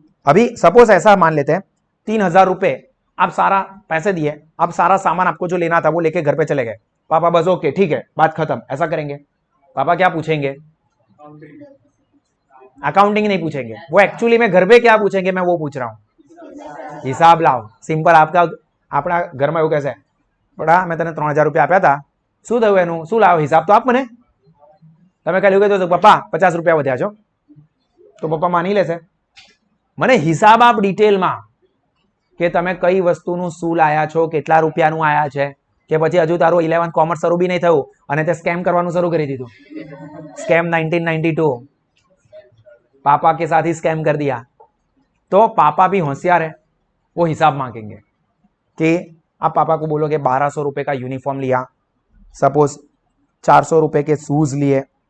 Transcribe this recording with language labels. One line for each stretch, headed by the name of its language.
Hindi: अभी सपोज ऐसा मान लेते हैं 3000 रुपए आप सारा पैसे दिए, अब सारा सामान आपको जो लेना था वो लेके घर पे चले गए, पापा बस ओके ठीक है बात खत्म, ऐसा करेंगे? पापा क्या पूछेंगे? अकाउंटिंग नहीं पूछेंगे, वो एक्चुअली में घर पे क्या पूछेंगे मैं वो पूछ रहा हूं, हिसाब लाओ। सिंपल, आपका अपना घर में
Gujarati: એવું કહેશે, બડા મેં તને 3000 રૂપિયા આપ્યા હતા, શું થયું એનું, શું લાવો હિસાબ તો આપ મને। તમે ખાલી એવું કહેતો પપ્પા 50 રૂપિયા વધ્યા છો, તો પપ્પા માની લેશે। મને હિસાબ આપ ડિટેલમાં કે તમે કઈ વસ્તુનું શું લાયા છો, કેટલા રૂપિયાનું આયા છે, કે પછી હજુ તારું 11th કોમર્સ શરૂ બી નહીં થયું અને તે સ્કેમ કરવાનું શરૂ કરી દીધું।
Hindi: સ્કેમ 1992 पापा के साथ ही स्कैम कर दिया, तो पापा भी होशियार है, वो हिसाब मांगेंगे कि आप पापा को बोलोगे 1200 रुपए का यूनिफॉर्म लिया, सपोज 400 रुपए के शूज लिए,